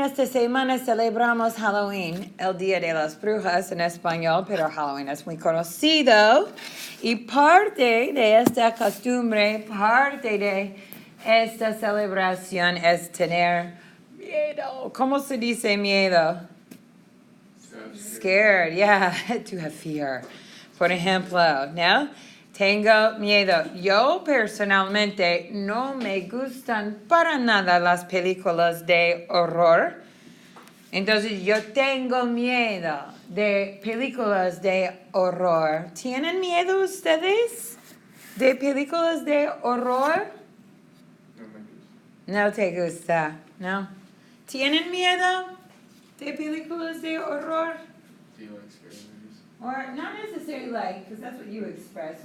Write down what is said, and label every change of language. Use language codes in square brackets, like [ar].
[es] Esta semana celebramos Halloween, el Día de las Brujas en español, pero Halloween es muy conocido. Y parte de esta costumbre, parte de esta celebración es tener miedo. ¿Cómo se dice miedo? [en] Scared, yeah, to have fear. [es] Por ejemplo, ¿no? Tengo miedo. Yo personalmente no me gustan para nada las películas de horror. Entonces yo tengo miedo de películas de horror. ¿Tienen miedo ustedes de películas de horror? No te gusta, ¿no? ¿Tienen miedo de películas de horror? [en] Do you like scary movies? Or not necessarily like, because that's what you express.